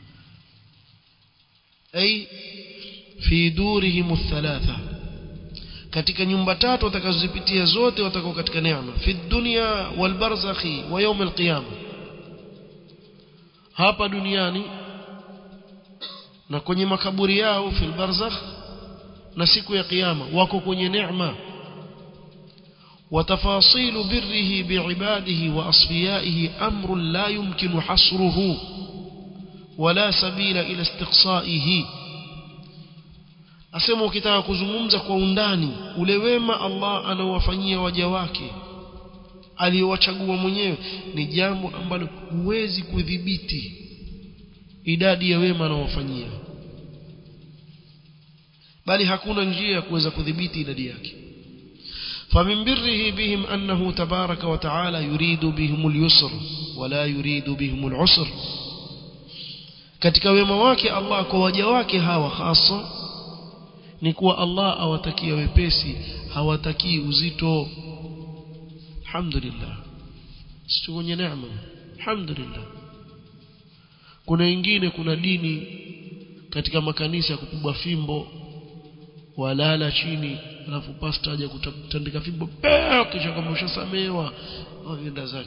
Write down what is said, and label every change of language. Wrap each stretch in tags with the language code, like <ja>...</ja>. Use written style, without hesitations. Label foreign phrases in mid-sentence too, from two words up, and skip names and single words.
<ar>أي في دورهم ثلاثة,</ar> <sw>katika nyumba tatu watakazozipitia zote watakuwa katika neema,</sw> <ar>في الدنيا والبرزخ ويوم القيامة,</ar> <sw>hapa duniani na kwenye makaburi yao</sw> <ar>في البرزخ,</ar> <sw>na siku ya kiyama wako kwenye neema.</sw> <ar>وتفاصيل بره بعباده وأصفيائه أمر لا يمكن حصره ولا سبيل إلى استقصائه.</ar> <sw>Asema ukitaka kuzungumza kwa undani ule wema Allah anawafanyia waja wake aliyowachagua mwenyewe, ni jambo ambalo huwezi kudhibiti idadi ya wema anawafanyia, bali hakuna njia ya kuweza kudhibiti idadi yake.</sw> <ar>فمن بره بهم أنه تبارك وتعالى يريد بهم اليسر ولا يريد بهم العسر.</ar> <sw>katika wema wake Allah kwa waja wake hawa hasa ni kuwa Allah awatakia wepesi, hawataki uzito. Alhamdulillah, sisi wenye neema, alhamdulillah. Kuna wengine, kuna dini katika makanisa kupigwa fimbo, walala chini, alafu pastor aje kutandika fimbo kisha kama ushasamewa waenda zake.</sw>